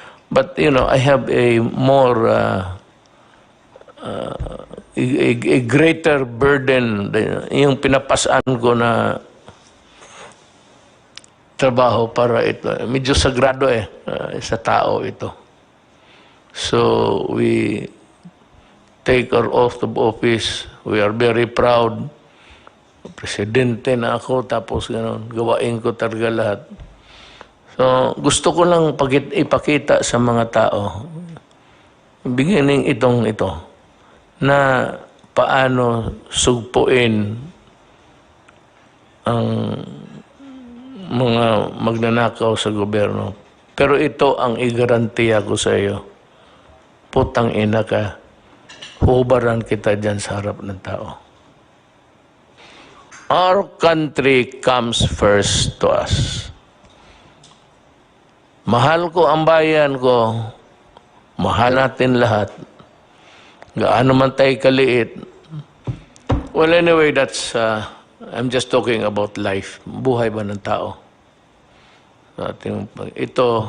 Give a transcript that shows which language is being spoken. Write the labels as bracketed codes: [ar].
[en] But, you know, I have a more, a greater burden, [tl] yung pinapasaan ko na trabaho para ito. Medyo sagrado sa tao ito. [en] So, we take our oath of office. We are very proud. [tl] Presidente na ako, tapos gano'n, gawain ko talaga lahat. So, gusto ko lang ipakita sa mga tao, beginning ito, na paano sugpuin ang mga magnanakaw sa gobyerno. Pero ito ang igarantiya ko sa iyo. Putang ina ka, hubaran kita dyan sa harap ng tao. [en] Our country comes first to us. [tl] Mahal ko ang bayan ko, mahal natin lahat. Gaano man tayo kaliit. [en] Well, anyway, that's, I'm just talking about life. [tl] Buhay ba ng tao? Ito,